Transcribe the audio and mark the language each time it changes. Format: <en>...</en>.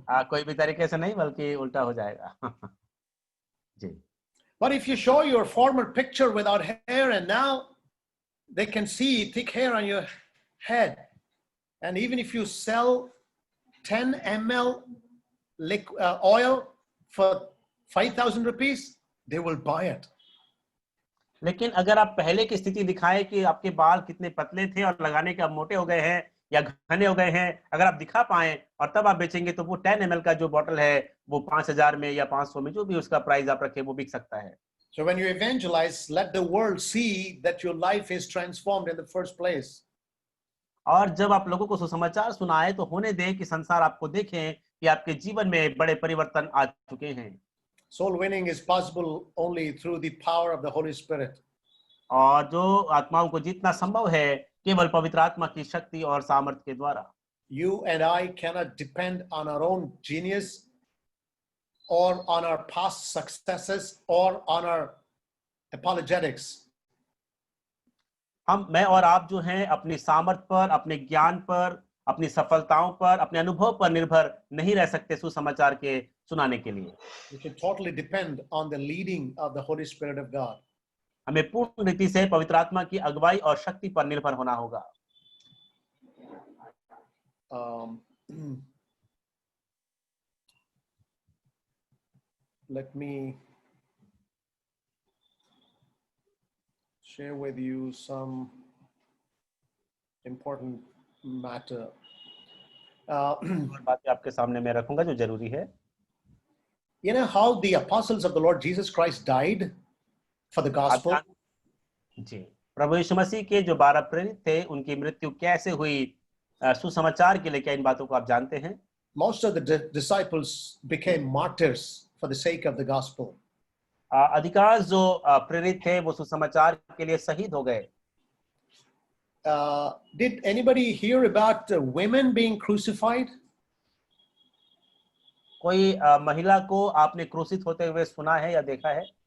<hi>कोई भी तरीके से नहीं, बल्कि उल्टा हो जाएगा। जी।</hi> <en>But if you show your former picture without hair and now they can see thick hair on your head, and even if you sell 10 ml oil for 5,000 rupees, they will buy it.</en> <hi>लेकिन अगर आप पहले की स्थिति दिखाएं कि आपके बाल कितने पतले थे और लगाने के अब मोटे हो गए हैं या घने हो गए हैं, अगर आप दिखा पाएं और तब आप बेचेंगे तो वो 10 ml का जो बोतल है वो 5,000 में या 500 में, जो भी उसका प्राइस आप रखें, वो बिक सकता है।</hi> <en>So when you evangelize, let the world see that your life is transformed in the first place.</en> <hi>और जब आप लोगों को सुसमाचार सुनाए तो होने दें कि संसार आपको देखें कि आपके जीवन में बड़े परिवर्तन आ चुके हैं।</hi> <en>Soul winning is possible only through the power of the Holy Spirit.</en> <hi>और जो आत्माओं को जीतना संभव है केवल पवित्र आत्मा की शक्ति और सामर्थ्य के द्वारा।</hi> <en>You and I cannot depend on our own genius or on our past successes or on our apologetics.</en> <hi>मैं और आप जो हैं अपनी सामर्थ्य पर, अपने ज्ञान पर, अपनी सफलताओं पर, अपने अनुभव पर निर्भर नहीं रह सकते सुसमाचार के सुनाने के लिए।</hi> <en>We should totally depend on the leading of the Holy Spirit of God.</en> <hi>हमें पूर्ण रीति से पवित्र आत्मा की अगुवाई और शक्ति पर निर्भर होना होगा।</hi> <en>Let me share with you some important matter.</en> <hi>और बातें आपके सामने मैं रखूंगा जो जरूरी है.</hi> <en>You know how the apostles of the Lord Jesus Christ died for the</en> <hi>आप</hi> <en>gospel?</en> <hi>जी, प्रभु यीशु मसीह के जो 12 प्रेरित थे उनकी मृत्यु कैसे हुई सुसमाचार के लिए, क्या इन बातों को आप जानते हैं?</hi> <en>Most of the disciples became martyrs for the sake of the gospel.</en> <hi>अधिकांश जो प्रेरित थे वो सुसमाचार के लिए शहीद हो गए.</hi> <en>Did anybody hear about women being crucified?</en> <hi>कोई महिला को आपने क्रूसित होते हुए सुना है या देखा है?</hi>